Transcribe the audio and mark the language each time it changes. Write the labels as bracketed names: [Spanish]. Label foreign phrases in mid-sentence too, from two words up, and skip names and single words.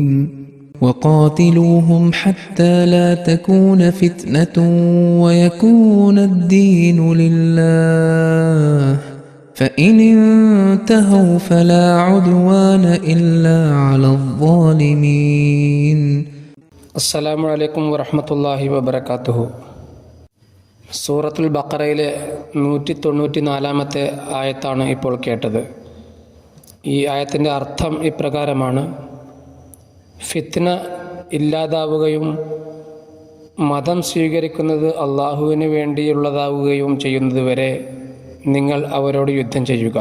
[Arabic] وقاتلوهم حتى لا تكون فتنة ويكون الدين لله فإن انتهوا فلا عدوان إلا على الظالمين. السلام عليكم ورحمة الله وبركاته. [Malayalam] സൂറത്തുൽ ബഖറയിലെ 194-ാമത്തെ ആയത്താണ് ഇപ്പോൾ കേട്ടത്. ഈ ആയത്തിൻ്റെ അർത്ഥം ഇപ്രകാരമാണ്: ഫിത്ന ഇല്ലാതാവുകയും മതം സ്വീകരിക്കുന്നത് അള്ളാഹുവിന് വേണ്ടിയുള്ളതാവുകയും ചെയ്യുന്നതുവരെ നിങ്ങൾ അവരോട് യുദ്ധം ചെയ്യുക.